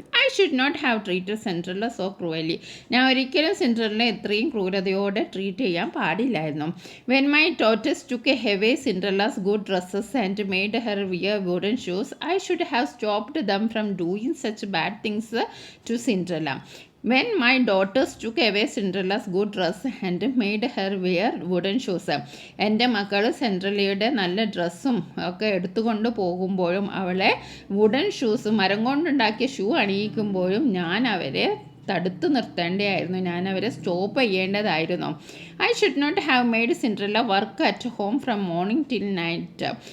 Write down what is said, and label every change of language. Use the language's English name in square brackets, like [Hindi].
[English] I should not have treated Cinderella so cruelly. [Malayalam] ഞാൻ ഒരിക്കലും സിൻഡ്രല്ലിനെ ഇത്രയും ക്രൂരതയോടെ ട്രീറ്റ് ചെയ്യാൻ പാടില്ലായിരുന്നു. [English] When my daughters took away Cinderella's good dresses and made her wear wooden shoes I should have stopped them from doing such bad things to Cinderella. When my daughters took away Cinderella's good dress and made her wear wooden shoes. [Malayalam] എൻ്റെ മക്കൾ സിൻഡ്രല്ലയുടെ നല്ല ഡ്രസ്സും ഒക്കെ എടുത്തുകൊണ്ട് പോകുമ്പോഴും അവളെ wooden shoes, മരം കൊണ്ടുണ്ടാക്കിയ ഷൂ അണിയിക്കുമ്പോഴും ഞാൻ അവരെ തടുത്തു നിർത്തേണ്ടതായിരുന്നു, ഞാൻ അവരെ stop ചെയ്യേണ്ടതായിരുന്നു. [English] I should not have made Cinderella work at home from morning till night.